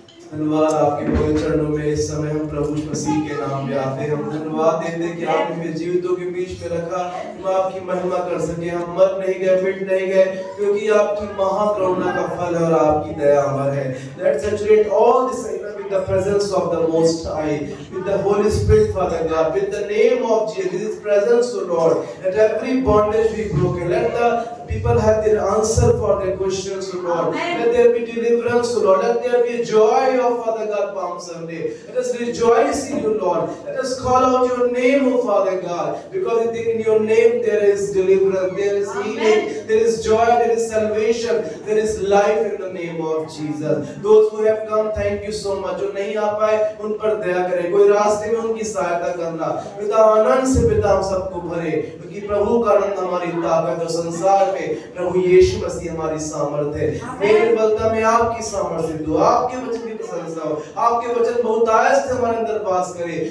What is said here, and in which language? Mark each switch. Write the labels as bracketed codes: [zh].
[hi] धन्यवाद आपके पवित्र चरणों में इस समय हम प्रभु मसीह के नाम में आते हैं। हम धन्यवाद देते हैं कि आपने हमें जीवितों के बीच में रखा, हम आपकी महिमा कर सके। हम मर नहीं गए, मिट नहीं गए, क्योंकि आपकी महाकरुणा का फल है और आपकी दया अमर है। [en] Let's saturate all this with the presence of the Most High, with the Holy Spirit, Father God, with the name of Jesus, His presence, O Lord. Let every bondage be broken. Let the people have their answer for their questions, O Lord. Let there be deliverance, O Lord. Let there be joy of Father God Palm Sunday. Let us rejoice in you, Lord. Let us call out your name, O Father God, because in your name there is deliverance, there is healing, there is joy, there is salvation, there is life in the name of Jesus. Those who have come, thank you so much. [hi] जो नहीं आ पाए उन पर दया करें, कोई रास्ते में उनकी सहायता करना। पिता आनंद से पिता हम सबको भरे, क्योंकि प्रभु का आनंद हमारी ताकत है। संसार में प्रभु यीशु मसीह हमारी सामर्थ्य है। मेरे बलता में आपकी सामर्थ्य दो, आपके वचन की प्रशंसा हो, आपके वचन बहुतायत से हमारे अंदर वास करे।